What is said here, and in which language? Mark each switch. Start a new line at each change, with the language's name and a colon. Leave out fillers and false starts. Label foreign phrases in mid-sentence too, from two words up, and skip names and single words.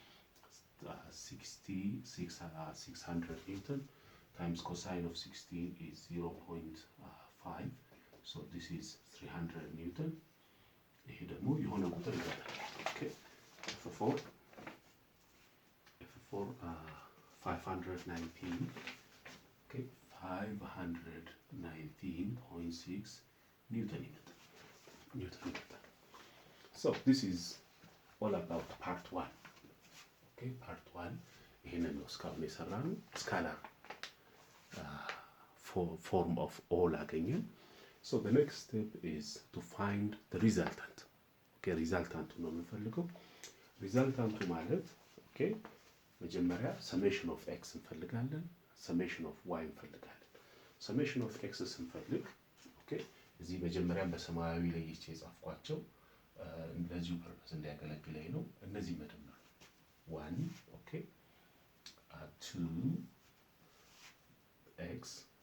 English: 600 newton times cosine of 60 is 0.5 so this is 300 newton
Amharic: ይሄ ደግሞ የሆነ ቁጥር ይሆናል
English: okay f4 519 okay 519.6 newton ይመጣል so this is all about part 1 okay part 1
Amharic: ይሄንን ነው እስካሁን የሰራነው
English: ስካላር form of all አገኘን so the next step is to find the resultant okay resultant
Amharic: ነው የምንፈልገው
English: resultant ማለት okay መጀመሪያ summation of x እንፈልጋለን summation of y እንፈልጋለን summation of x ስንፈልግ okay
Amharic: እዚህ መጀመሪያ በሰማያዊ ላይ የጻፍኳቸው እንደዚሁ ፐርፐስ እንዲያገለግለኝ ነው እነዚህ መደመር
English: 1 okay 2 x